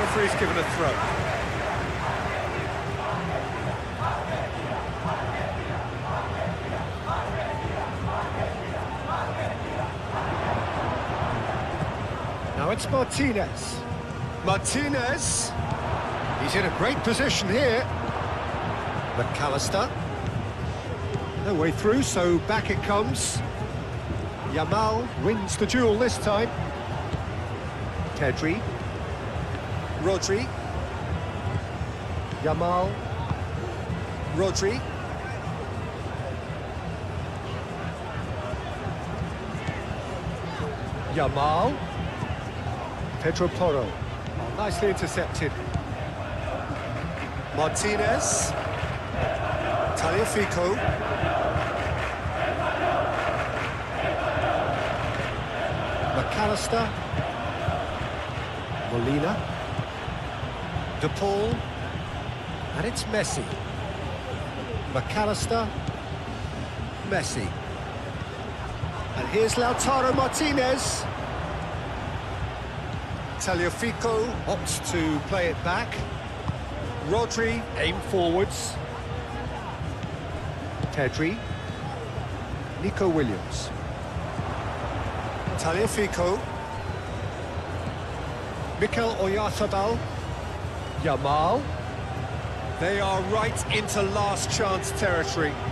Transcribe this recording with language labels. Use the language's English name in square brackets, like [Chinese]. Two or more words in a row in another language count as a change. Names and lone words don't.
[English] Referee's given a throw. Now it's Martinez. Martinez. He's in a great position here. McAllister. No way through, so back it comes. Yamal wins the duel this time. Pedri. Rodri. Yamal. Rodri. Yamal. Pedro Porro. Oh, nicely intercepted. Martinez. Tagliafico. McAllister. Molina. De Paul. And it's Messi. McAllister. Messi. And here's Lautaro Martinez. Tagliafico opts to play it back. Rodri aim forwards. Pedri. Nico Williams. Tagliafico. Mikel Oyarzabal. Yamal. They are right into last chance territory.